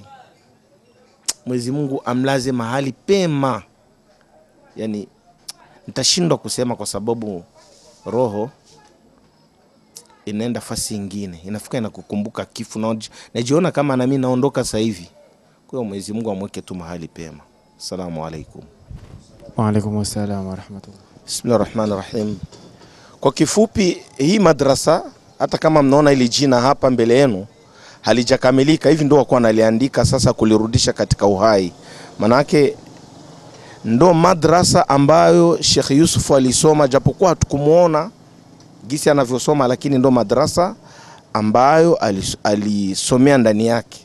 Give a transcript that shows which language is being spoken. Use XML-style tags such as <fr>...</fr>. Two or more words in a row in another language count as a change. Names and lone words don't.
<sw>Mwenyezi Mungu amlaze mahali pema. Yani nitashindwa kusema kwa sababu roho inaenda fasi nyingine, inafika inakukumbuka kifo, na najiona kama na mimi naondoka sasa hivi. Kwa hiyo Mwenyezi Mungu amweke tu mahali pema.</sw> <ar>السلام عليكم. وعليكم السلام ورحمة الله. Bismillahirrahmanirrahim.</ar> <sw>Kwa kifupi, hii madrasa hata kama mnaona ili jina hapa mbele yenu halijakamilika, hivi ndio wako analiandika sasa kulirudisha katika uhai. Manake ndo madrasa ambayo Sheikh Yusuf alisoma, japokuwa hatukumuona gisi anavyosoma, lakini ndo madrasa ambayo alisomea ndani yake.</sw>